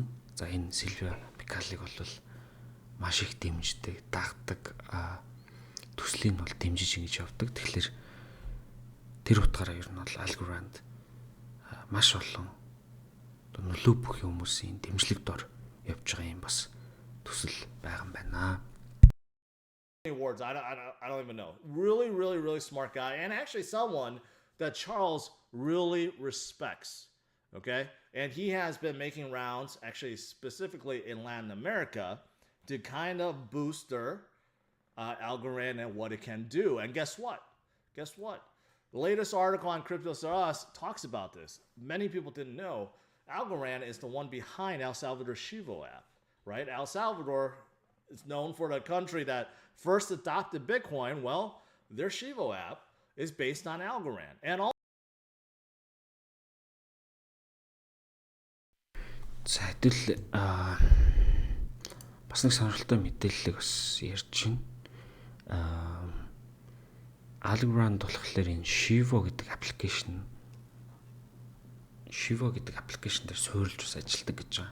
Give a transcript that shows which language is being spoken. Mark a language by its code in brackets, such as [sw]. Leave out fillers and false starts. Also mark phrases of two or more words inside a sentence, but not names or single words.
[mn] За энэ Silvio Micali-г бол маш их дэмждэг, дагдаг, төслийг нь бол дэмжиж ингэж явдаг. Тэгэхээр тэр утгаараа ер нь бол Algorand маш олон нөлөө бүхий хүмүүсийн дэмжлэг дор явж байгаа юм бас төсөл байгаа юм байна. [en] Awards. I don't even know. Really, really, really smart guy, and actually someone that Charles really respects. Okay, and he has been making rounds, actually specifically in Latin America, to kind of boost their Algorand and what it can do. And guess what? Guess what? The latest article on Cryptos R Us talks about this. Many people didn't know. Algorand is the one behind El Salvador's Chivo app, right? El Salvador is known for the country that first adopted Bitcoin. Well, their Chivo app is based on Algorand. And all [mn] За хэдүүл бас нэг сонирхолтой мэдээллийг бас ярьж байна. Algorand болохоор энэ Chivo гэдэг аппликейшн Shivo гэдэг аппликейшн дээр суурилж бас ажилладаг гэж байгаа.